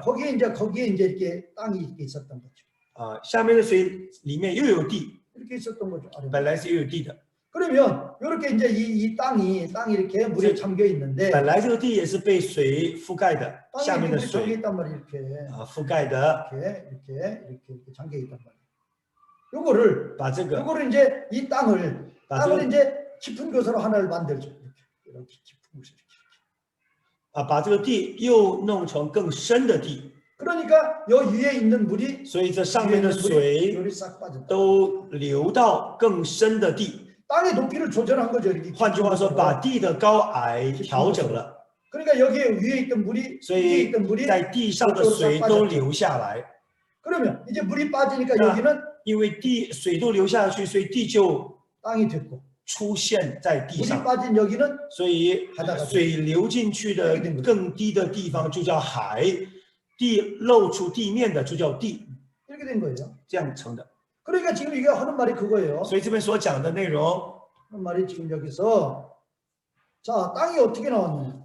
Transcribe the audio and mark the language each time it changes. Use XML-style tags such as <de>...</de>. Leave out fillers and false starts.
<ko>거기에 이제 이렇게 땅이 이렇게 있었던 거죠.</ko> <zh>下面的水里面又有地，</zh> <ko>이렇게 있었던 거죠. 아랫물.</ko> <zh>本来是又有地的，</zh> <ko>그러면 이렇게 이제 이 땅이 이렇게 물에 잠겨 있는데</ko> <zh>本来这个地也是被水覆盖的， 下</zh> <ko>땅이</ko> <zh>面的</zh> <ko>이렇게 잠겨</ko> <zh>水</zh> <ko>있단 말이에요. 이렇게.</ko> <zh>覆盖的，</zh> <ko>이렇게 잠겨 있단 말이에요. 요거를</ko> <zh>把这个</zh> <ko>요거를 이제 이 땅을 이제 깊은 곳으로 하나를 만들죠. 이렇게 깊은 곳으로 이렇게.</ko> <zh>把这个地又弄成更深的地，</zh> <ko>그러니까 요 위에 있는 물이</ko> <zh>所以这上面的水</zh> <ko>요리 싹 빠진다.</ko> <zh>都流到更深的地。</zh> <ko>땅의 높이를 조절한 거죠. 이렇게</ko> <zh>换句话说，把地的高矮调整了，</zh> <ko>그러니까 여기에 위에 있던 물이</ko> <zh>所</zh> <ko>위에</ko> <zh>以</zh> <ko>있던 물이</ko> <zh>在地上的水都流下来。</zh> <ko>그러면 이제 물이 빠지니까 자. 여기는</ko> <zh>因为水都流下去，所以地就</zh> <ko>땅이 됐고</ko> <zh>出现在地</zh> <ko>물이</ko> <zh>上。</zh> <ko>빠진 여기는</ko> <zh>所以水流进去的更低的地方就叫海，地露出地面的就叫地，</zh> <ko>이렇게 된 거예요.</ko> <zh>这样成的。</zh> <ko>그러니까 지금 이게 하는 말이 그거예요.</ko> <zh>所以这边所讲的内容，</zh> <ko>하는 말이 지금 여기서 자 땅이 어떻게 나왔느냐?</ko>